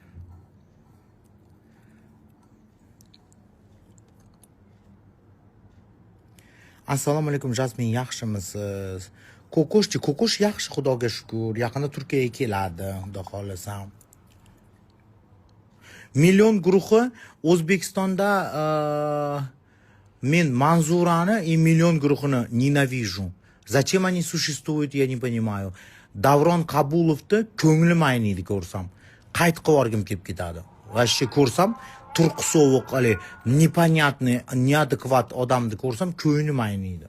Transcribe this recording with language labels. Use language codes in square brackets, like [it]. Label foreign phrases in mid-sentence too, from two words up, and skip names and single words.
[uz] Assalomu alaykum Jasmin, yaxshimisiz? Ko'kosh yaxshi, xudoga shukr. Yaqinda Turkiyaga keladi, xudo xolasa. Million guruhi O'zbekistonda men Manzurani и Million guruhini ненавижу. [ru] Зачем они существуют, я не понимаю. [uz] Davron Qabulovni ko'nglim ayniydi ko'rsam. Qayt qilib o'rgim kelib ketadi. Vashcha ko'rsam, turqi sovuq, [ru] непонятный, неадекват [uz] odamni ko'rsam ko'nglim ayniydi.